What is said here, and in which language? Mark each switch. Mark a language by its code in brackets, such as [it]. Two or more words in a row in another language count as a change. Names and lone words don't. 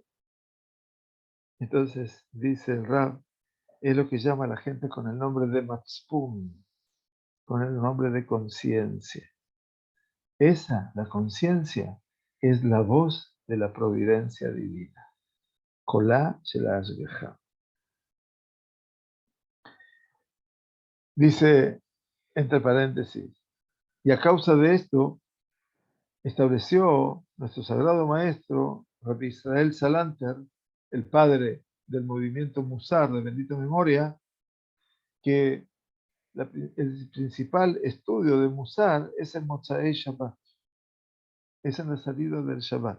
[es] Entonces, dice el Rab, es lo que llama la gente con el nombre de Matspum, con el nombre de conciencia. Esa, la conciencia, es la voz de la providencia divina. [he] קולה של השגחה. [es] Dice, entre paréntesis, y a causa de esto, estableció nuestro sagrado maestro, Rabbi Israel Salanter, el padre del movimiento Musar de bendita memoria, que el principal estudio de Musar es el [he] מוצאי שבת, [es] es en la salida del Shabbat.